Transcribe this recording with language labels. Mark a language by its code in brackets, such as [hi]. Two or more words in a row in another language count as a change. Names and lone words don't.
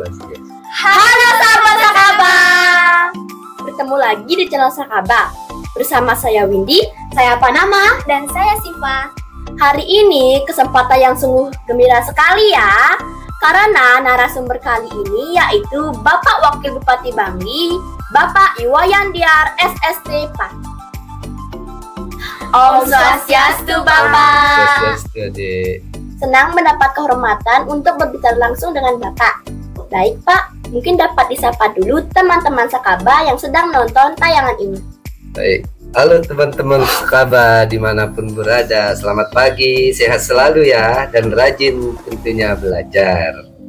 [id] Halo sahabat Sakaba, bertemu lagi di channel Sakaba. Bersama saya Windy, saya Panama, dan saya Siva. Hari ini kesempatan yang sungguh gembira sekali ya, karena narasumber kali ini yaitu Bapak Wakil Bupati Bangli, Bapak Iwayan Diar SST Pati. Om Swastiastu Bapak. Swastiastu Adik. Senang mendapat kehormatan untuk berbicara langsung dengan Bapak. Baik Pak, mungkin dapat disapa dulu teman-teman Sakaba yang sedang menonton tayangan ini. Baik, halo teman-teman Sakaba dimanapun berada. Selamat pagi, sehat selalu ya, dan rajin tentunya belajar.